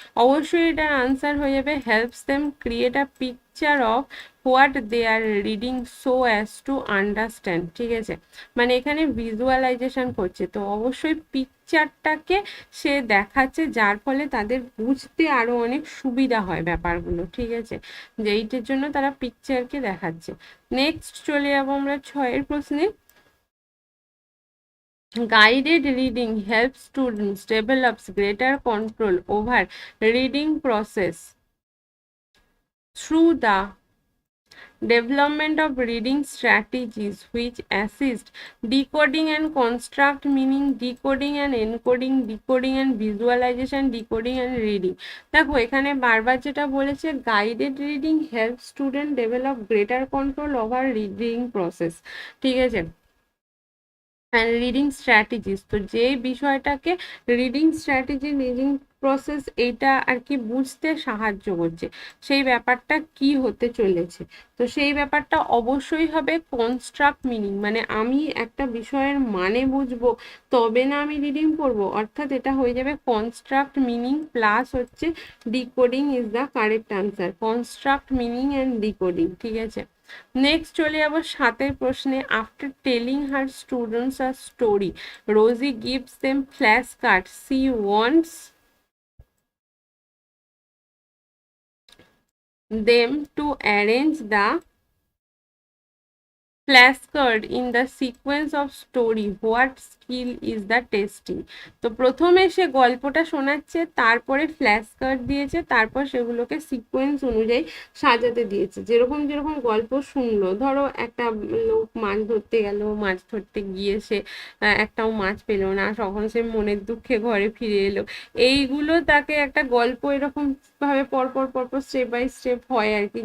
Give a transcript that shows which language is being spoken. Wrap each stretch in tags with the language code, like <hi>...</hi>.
<bn>অবশ্যই এটার আনসার হয়ে যাবে</bn> <en>helps them create a picture of what they are reading so as to understand,</en> <bn>ঠিক আছে। মানে এখানে ভিজুয়ালাইজেশন করছে, তো অবশ্যই পিকচারটাকে সে দেখাচ্ছে, যার ফলে তাদের বুঝতে আরো অনেক সুবিধা হয় ব্যাপারগুলো, ঠিক আছে, যে এইটার জন্য তারা পিকচারকে দেখাচ্ছে। নেক্সট চলে যাবো আমরা 6-এর প্রশ্নে।</bn> <en>Guided reading helps students develops greater control over reading process through the development of reading strategies which assist decoding and construct meaning, decoding and encoding, decoding and visualization, decoding and reading।</en> <bn>দেখো এখানে বারবার যেটা বলেছে,</bn> <en>guided reading help student develop greater control over reading process,</en> <bn>ঠিক আছে,</bn> <en>Reading strategies.</en> <bn>তো যে বিষয়টাকে</bn> <en>reading strategy, reading</en> <bn>প্রসেস এইটা আর কি বুঝতে সাহায্য করছে, সেই ব্যাপারটা কি হতে চলেছে। তো সেই ব্যাপারটা অবশ্যই হবে কনস্ট্রাক্ট মিনিং, মানে আমি একটা বিষয়ের মানে বুঝবো তবে না আমি রিডিং পড়বো, অর্থাৎ এটা হয়ে যাবে কনস্ট্রাক্ট মিনিং প্লাস হচ্ছে</bn> <en>Decoding is the correct answer, construct meaning and decoding.</en> <bn>ঠিক আছে, নেক্সট চলে যাবো 7 প্রশ্নে।</bn> <en>After telling her students a story, Rosie gives them flash card, she wants them to arrange the flashcard in the sequence of story, what skill is the testing।</en> <bn>তো প্রথমে সে গল্পটা শোনাচ্ছে, তারপরে ফ্ল্যাশ কার্ড দিয়েছে, তারপর সেগুলোকে সিকোয়েন্স অনুযায়ী সাজাতে দিয়েছে। যেরকম যেরকম গল্প শুনলো, ধরো একটা লোক মাছ ধরতে গেল, মাছ ধরতে গিয়ে সে একটাও মাছ পেলো না, তখন সে মনের দুঃখে ঘরে ফিরে এলো, এইগুলো তাকে একটা গল্প এরকম ভাবে পরপর পরপর স্টেপ বাই স্টেপ হয় আর কি।</bn>